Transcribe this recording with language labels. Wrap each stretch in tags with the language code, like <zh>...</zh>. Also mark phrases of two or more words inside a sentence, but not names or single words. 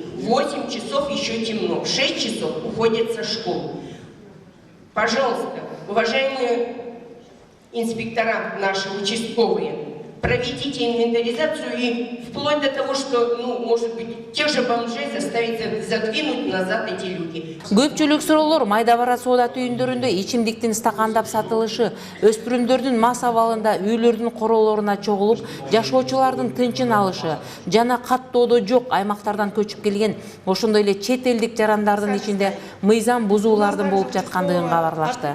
<ru>8 часов еще темно, 6 часов уходят со школы. Пожалуйста, уважаемые инспектора наши участковые, проведите инвентаризацию и вплоть до того, что, может быть, тех же бомжей заставить задвинуть назад эти люди.</ru> <ky>Көпчүлүк суроолор майда бара соода түйүндөрүндө ичимдиктин стакандап сатылышы, өспүрүмдөрдүн мас абалында үйлөрдүн короолоруна чогулуп, жашоочулардын тынчын алышы жана каттоодо жок аймактардан көчүп келген ошондой эле чет элдик жарандардын ичинде мыйзам бузуулардын болуп жаткандыгын кабарлашты.</ky>